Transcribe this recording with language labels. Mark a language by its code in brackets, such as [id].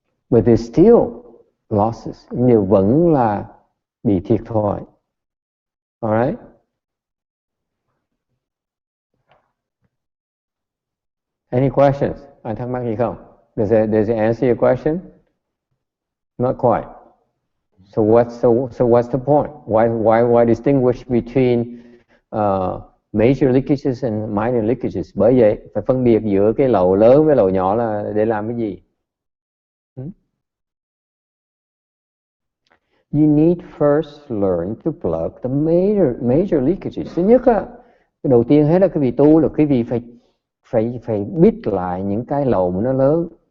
[en] But there's still losses. [vi] Nhưng vẫn là bị thiệt thòi. [en] Alright? Any questions? [vi] Anh thắc mắc gì không? [en] Does it answer your question? Not quite. So what's the point? Why distinguish between major leakages and minor leakages? [vi] Bởi vậy phải phân biệt giữa cái lậu lớn với lậu nhỏ là để làm cái gì? [en] You need first learn to plug the major leakages. [vi] Thứ nhất á, cái đầu tiên hết là quý vị tu là quý vị phải biết lại những cái lậu mà nó lớn.